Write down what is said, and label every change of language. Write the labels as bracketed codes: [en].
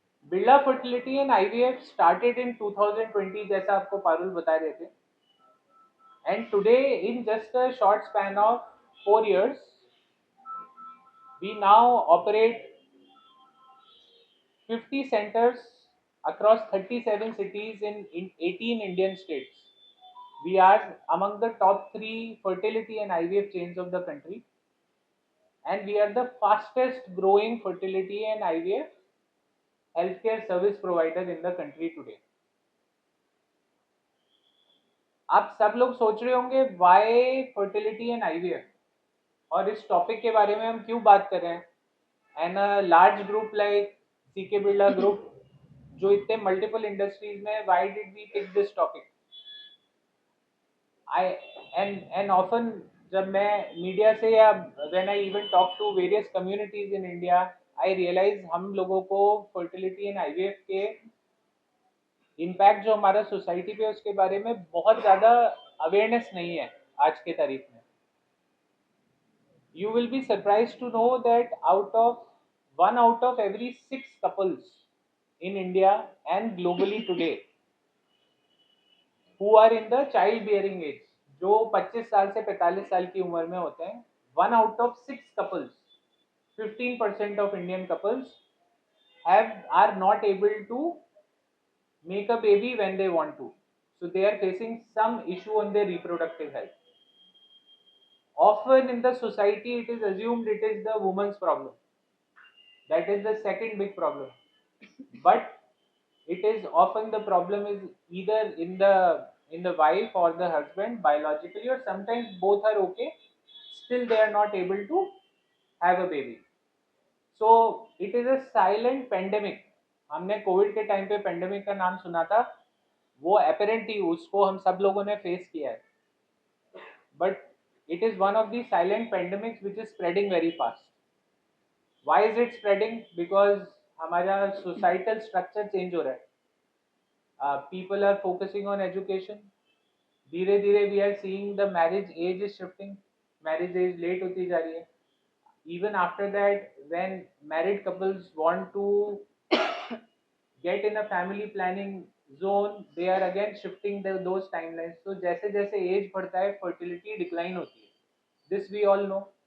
[en] Birla fertility and IVF started in 2020, [hi] जैसा आपको पारुल बता रहे थे, [en] and today in just a short span of 4 years we now operate 50 centers across 37 cities in 18 Indian states. We are among the top 3 fertility and IVF chains of the country, and we are the fastest growing fertility and IVF healthcare service provider in the country today. [hi] आप सब लोग सोच रहे होंगे [en] why fertility and IVF [hi] और इस topic के बारे में हम क्यों बात कर रहे हैं, [en] and a large group like CK Birla group [hi] जो इतने मल्टीपल इंडस्ट्रीज में, [en] Why did we pick this topic. I and often [hi] जब मैं मीडिया से या [en] when I even talk to various communities in India, I realise [hi] हम लोगों को फर्टिलिटी एंड आईवीएफ के इम्पैक्ट जो हमारा सोसाइटी पे उसके बारे में बहुत ज़्यादा अवेयरनेस नहीं है आज के तारीख में. [en] You will be surprised to know that one out of every 6 couples in India and globally today who are in the child bearing age, [hi] जो 25 साल से 45 साल की उम्र में होते हैं, [en] 1 out of 6 couples, 15% of Indian couples are not able to make a baby when they want to. So they are facing some issue on their reproductive health. Often in the society it is assumed it is the woman's problem. That is the second big problem. But it is often the problem is either in the wife or the husband biologically, or sometimes both are okay, still they are not able to have a baby. So it is a silent pandemic. [hi] हमने Covid के time पे pandemic का नाम सुना था, वो apparently उसको हम सब लोगों ने फेस किया है, [en] but it is one of the silent pandemics which is spreading very fast. Why is it spreading? Because [hi] हमारा societal structure change हो रहा है. [en] People are focusing on education. [hi] धीरे धीरे [en] we are seeing the marriage age is shifting. [hi] Marriage age late होती जा रही है. [en] Even after that, when married couples want to get in a family planning zone, they are again shifting those timelines. So [hi] जैसे जैसे [en] age बढ़ता है, fertility decline होती है. This we all know.